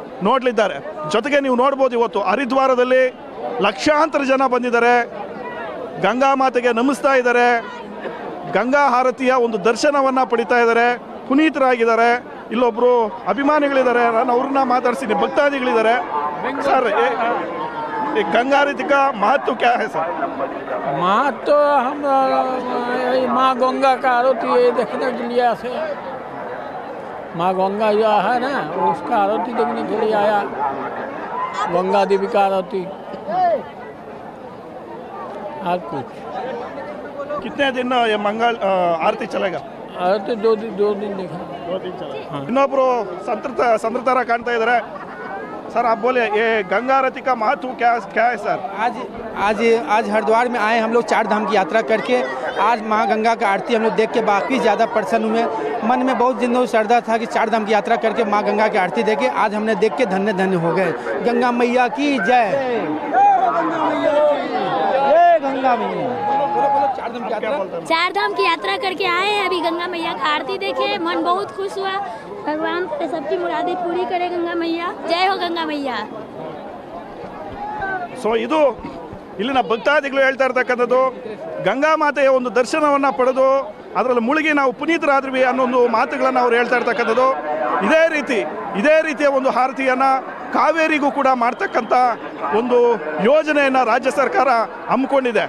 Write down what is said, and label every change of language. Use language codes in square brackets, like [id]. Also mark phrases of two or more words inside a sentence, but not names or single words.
[kn] ಜೊತೆಗೆ ನೀವು ನೋಡ್ಬೋದು ಇವತ್ತು ಹರಿದ್ವಾರದಲ್ಲಿ ಲಕ್ಷಾಂತರ ಜನ ಬಂದಿದ್ದಾರೆ, ಗಂಗಾ ಮಾತೆಗೆ ನಮಿಸ್ತಾ ಇದ್ದಾರೆ, ಗಂಗಾ ಆರತಿಯ ಒಂದು ದರ್ಶನವನ್ನು ಪಡಿತಾ ಇದ್ದಾರೆ, ಪುನೀತರಾಗಿದ್ದಾರೆ. ಇಲ್ಲೊಬ್ಬರು ಅಭಿಮಾನಿಗಳಿದ್ದಾರೆ, ನಾನು ಅವ್ರನ್ನ ಮಾತಾಡ್ತೀನಿ, ಭಕ್ತಾದಿಗಳಿದ್ದಾರೆ. [hi] ಸರ್ गंगा आरती का महत्व क्या है सर? महत्व हम माँ गंगा का आरती देखने के लिए आए। माँ गंगा जो है ना उसका आरती देखने के लिए आया, गंगा देवी का आरती। और कुछ कितने दिन ये मंगल आरती चलेगा? आरती दो दिन देखा। 2 दिन चला। [kn] ಇನ್ನೊಬ್ರು ಸಂತೃತರ ಕಾಣ್ತಾ ಇದ್ದಾರೆ. [hi] सर आप बोले ये गंगा आरती का महत्व क्या है सर? आज हरिद्वार में आए हम लोग 4 धाम की यात्रा करके। आज माँ गंगा का आरती हम लोग देख के बाकी ज़्यादा प्रसन्न हुए। मन में बहुत दिनों श्रद्धा था कि 4 धाम की यात्रा करके माँ गंगा की आरती देखे। आज हमने देख के धन्य धन्य हो गए। गंगा मैया की जय। गंगा मैया 4 धाम की यात्रा करके आए हैं, अभी गंगा मैया का आरती देखे, मन बहुत खुश हुआ। भगवान सबकी मुरादें पूरी करे गंगा मैया। जय हो गंगा मैया। [kn] ಸೊ ಇದು ಇಲ್ಲಿನ ಭಕ್ತಾದಿಗಳು ಹೇಳ್ತಾ ಇರ್ತಕ್ಕಂಥದ್ದು, ಗಂಗಾ ಮಾತೆಯ ಒಂದು ದರ್ಶನವನ್ನು ಪಡೆದು ಅದರಲ್ಲಿ ಮುಳುಗಿ ನಾವು ಪುನೀತರಾದ್ವಿ ಅನ್ನೋ ಒಂದು ಮಾತುಗಳನ್ನು ಅವ್ರು ಹೇಳ್ತಾ ಇರ್ತಕ್ಕಂಥದ್ದು. ಇದೇ ರೀತಿಯ ಒಂದು ಆರತಿಯನ್ನು ಕಾವೇರಿಗೂ ಕೂಡ ಮಾಡ್ತಕ್ಕಂಥ ಒಂದು ಯೋಜನೆಯನ್ನು ರಾಜ್ಯ ಸರ್ಕಾರ ಹಮ್ಮಿಕೊಂಡಿದೆ.